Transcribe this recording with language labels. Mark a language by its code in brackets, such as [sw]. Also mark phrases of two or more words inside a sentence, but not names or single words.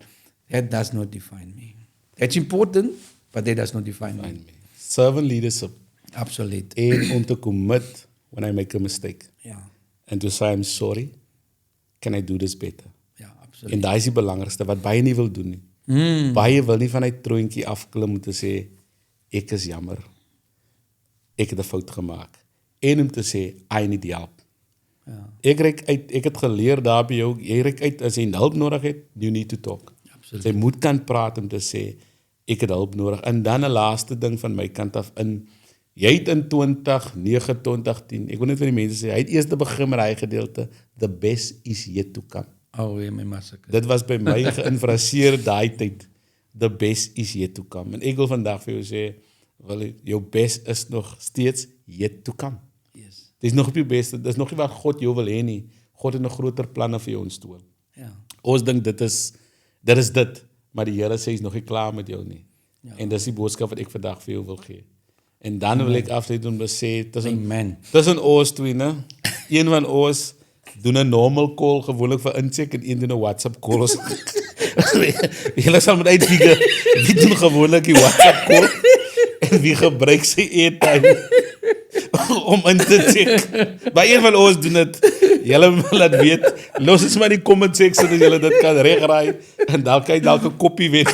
[en] That does not define me. That's important, but that does not define me. Servant leadership. [af] Absoluut. En om te commit [en] when I make a mistake. [af] Ja. [en] And to say I'm sorry. Can I do this better? [af] Ja, absoluut. En daai is die belangrikste wat baie nie wil doen nie. Baie wil nie van hy troontjie afklim om te sê ek is jammer. Ek het 'n fout gemaak. En om te sê [en] I need help. [af] Ja. Ek het geleer daar by jou, jy reik uit as jy hulp nodig het, [en] you need to talk. [af] Absoluut. Jy moet kan praat om te sê ek het hulp nodig. En dan 'n laaste ding van my kant af in jy het in 2009, 2010, ek wil net vir die mense sê, hy het eers te begin met hy gedeelte, [en] the best is yet to come. [af] Ja, my massacre. Dit was by my geïnfraseer daai tyd. [en] The best is yet to come. [af] En ek wil vandag vir jou sê, wel, jou best is nog steeds [en] yet to come. [af] Yes. Dit is nog op jou beste. Dit is nog nie wat God jou wil hê nie. God het nog groter planne vir jou instoor. Ja. Ons dink dit is dit, maar die Here sê hy is nog nie klaar met jou nie. Ja. En dis die boodskap wat ek vandag vir jou wil gee. En dan wil ek afsluit om te sê tussen ons twee, né? Een van ons doen 'n [en] normal call [af] gewoonlik vir incheck en een doen 'n WhatsApp call. Julle sal moet uitfigure wie doen gewoonlik die WhatsApp call en wie gebruik sy airtime om in te check. Maar een van ons doen dit. Julle moet laat weet. Los ons maar die comment section as julle dit kan regraai en dan kan jy dalk 'n koppie wen.